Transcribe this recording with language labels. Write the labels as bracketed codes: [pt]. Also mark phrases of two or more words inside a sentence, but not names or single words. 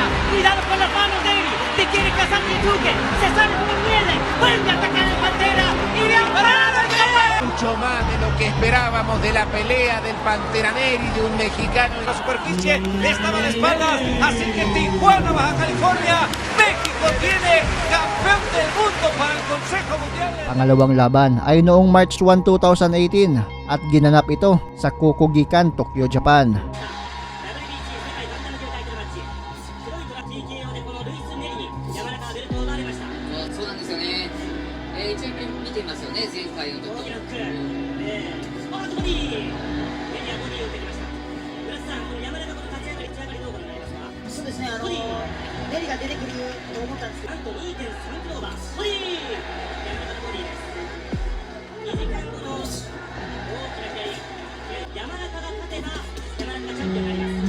[es] Cuidado con las manos de Neri, te quiere cazar Shinsuke, se sale como pierde, vuelve a atacar el Pantera y le han parado el Mucho más de lo que esperábamos de la pelea del Pantera Neri, de un mexicano. La superficie estaba de espaldas, así que Tijuana, Baja California, México tiene campeón del mundo para el Consejo Mundial. [tl] Pangalawang laban ay noong March 1, 2018 at ginanap ito sa Kokugikan, Tokyo, Japan. [ja] そうなんですよね。一応見てますよね、前回の時。そうですね、ネリが出てくると思ったんですけど、なんと 2.3 キロオーバー、ボディー、山中のボディです。2時間後の大きな試合、山中が勝てば山中がチャンピオンになります。